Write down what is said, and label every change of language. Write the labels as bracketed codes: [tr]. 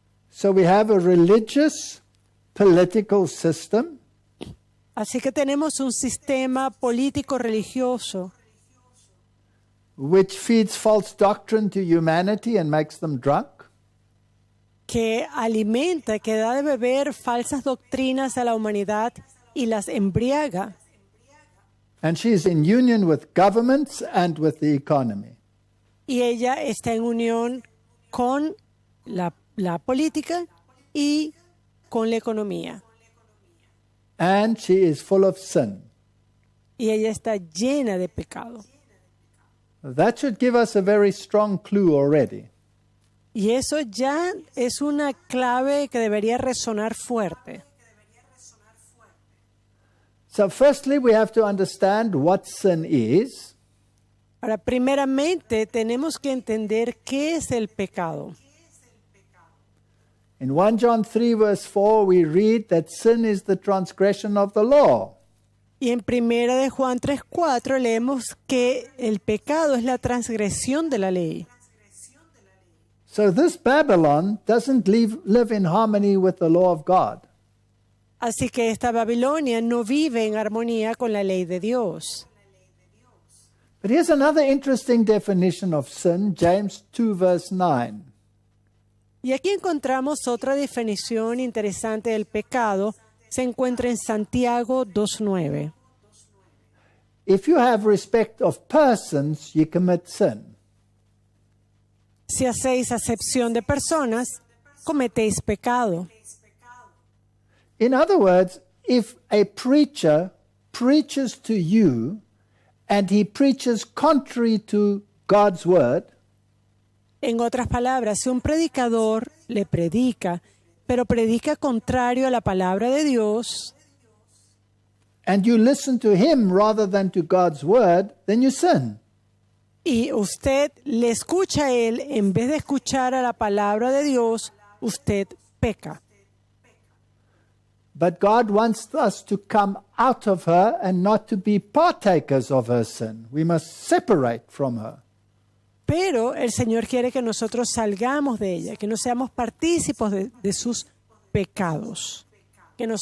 [en] So we have a religious, political system. [es] Así que tenemos un sistema político religioso [en] which feeds false doctrine to humanity and makes them drunk. [es] que alimenta, que da de beber falsas doctrinas a la humanidad y las embriaga. [en] And she's in union with governments and with the economy. [es] Y ella está en unión con la política y con la economía. [en] And she is full of sin. [es] Y ella está llena de pecado. [en] That should give us a very strong clue already. [es] Y eso ya es una clave que debería resonar fuerte. [en] So firstly, we have to understand what sin is. [es] Ahora, primeramente, tenemos que entender qué es el pecado. [en] In 1 John 3 verse 4, we read that sin is the transgression of the law. [es] Y en 1 de Juan 3:4 leemos que el pecado es la transgresión de la ley. [en] So this Babylon doesn't live in harmony with the law of God. [es] Así que esta Babilonia no vive en armonía con la ley de Dios. [en] But here's another interesting definition of sin, James 2 verse 9. [es] Y aquí encontramos otra definición interesante del pecado. Se encuentra en Santiago 2:9. [en] If you have respect of persons, you commit sin. [es] Si hacéis acepción de personas, cometéis pecado. [en] In other words, if a preacher preaches to you and he preaches contrary to God's word, [es] En otras palabras, si un predicador le predica, pero predica contrario a la palabra de Dios, [en] and you listen to him rather than to God's word, then you sin. [es] y usted le escucha a él en vez de escuchar a la palabra de Dios, usted peca. [en] But God wants us to come out of her and not to be partakers of her sin. We must separate from her. [es] Pero el Señor quiere que nosotros salgamos de ella, que no seamos partícipes de sus pecados, que nos